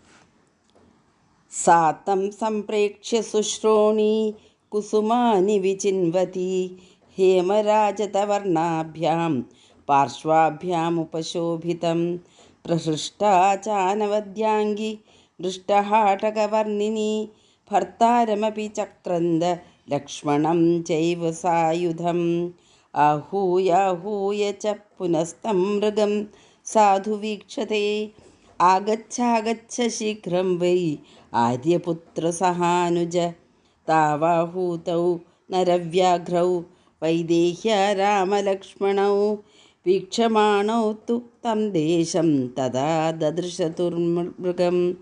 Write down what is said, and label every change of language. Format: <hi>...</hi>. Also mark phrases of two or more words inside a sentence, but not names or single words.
<sa>സാതം സംപ്രേക്ഷ്യ ശുശ്രോണീ കുസുമാനി വിചിൻവതി ഹേമരാജതവർണാഭ്യാം പാർശ്വാഭ്യാമുപശോഭിതം പ്രഹൃഷ്ടാ ചാനവദ്യാംഗി ദൃഷ്ടഹാടകവർണിനി ഭർത്താരമപി ചക്രന്ദ ലക്ഷ്മണം ചൈവ സായുധം. आहूयाहूय च पुनस्तं मृगं साधु वीक्षते आगच्छागच्छ शीघ्रं वै आर्यपुत्रसहानुज. तावाहूतौ नरव्याघ्रौ वैदेह्य रामलक्ष्मणौ वीक्षमाणौ तु तं देशं तदा ददृशतुर्मृगं.</sa>